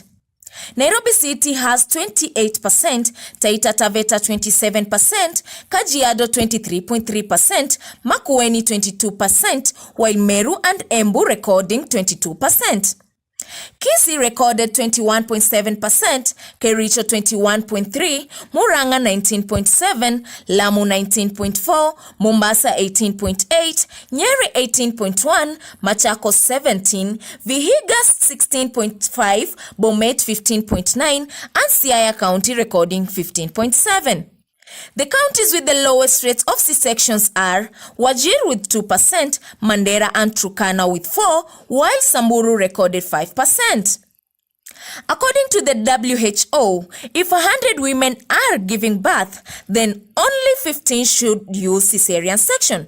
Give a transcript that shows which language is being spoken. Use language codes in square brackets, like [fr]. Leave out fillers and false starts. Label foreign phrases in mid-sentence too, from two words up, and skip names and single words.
[en] Nairobi City has 28%, Taita Taveta 27%, Kajiado 23.3%, Makueni 22%, while Meru and Embu recording 22%. Kisii recorded 21.7%, Kericho 21.3%, Murang'a 19.7%, Lamu 19.4%, Mombasa 18.8%, Nyeri 18.1%, Machakos 17%, Vihiga 16.5%, Bomet 15.9%, and Siaya County recording 15.7%. The counties with the lowest rates of C-sections are Wajir with 2%, Mandera and Turkana with 4%, while Samburu recorded 5%. According to the WHO, if 100 women are giving birth, then only 15 should use cesarean section.